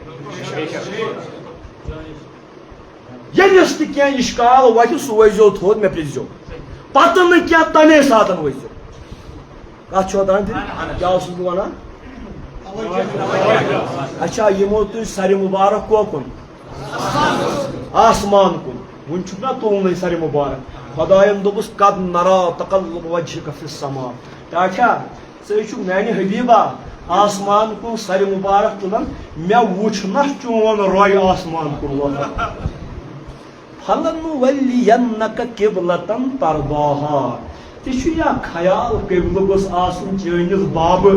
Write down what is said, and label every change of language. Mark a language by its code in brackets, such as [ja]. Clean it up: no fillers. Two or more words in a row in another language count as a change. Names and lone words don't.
[ks] ییٚمِس تہِ کینٛہہ اِشکال وتہِ سُہ ؤسۍزیو تھوٚد مےٚ پرٛژھزیو پتہٕ نہٕ کینٛہہ تمے ساتہٕ ؤسۍزیو کتھ چھو تام کیٛاہ اوسُس بہٕ ونان اچھا یِمو تُہۍ سرِ مُبارک کوکُن آسمان کُن وُنہِ چھُکھ نا تُلنٕے سرِ مُبارک خۄداین دوٚپُس [ar] قد نرا تقلب وجهك في السماء [ks] ٹھیٖک ژٕ چھُکھ میانہِ حبیٖبا آسمان کُن سرِ مُبارک تُلان مےٚ وٕچھ نا چون روے آسمان کُن وۄتھان [ar] فلنولینک قبلتن ترضاها [ks] تہِ چھُ یا خیال قبلہٕ گوٚژھ آسُن چٲنِس بابہٕ